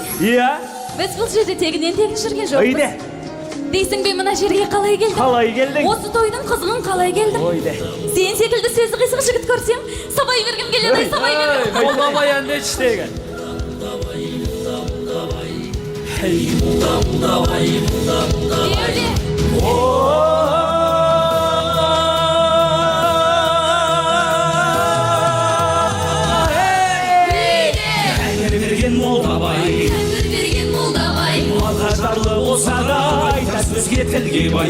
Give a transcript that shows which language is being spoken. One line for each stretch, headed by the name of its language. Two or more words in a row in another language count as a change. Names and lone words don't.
Kazakh: Иә. Біз бұл жерде тегінен жүрген жоқпыз. Ойде. Дейсің бе мына жерге қалай келдің? Қалай келдің? Осы тойдың қызығын қалай келдің? Ойде. Сен секілді сөзі қисық жігіт көрсем, сабай бергім келеді, сабай бергім. Молдабай әнде іштегі. Hey mulda mulda vay mulda mulda vay. Тәңір берген молдабай, Тәңір берген молдабай, малға жарлы болса да айта сөзге тілге бай.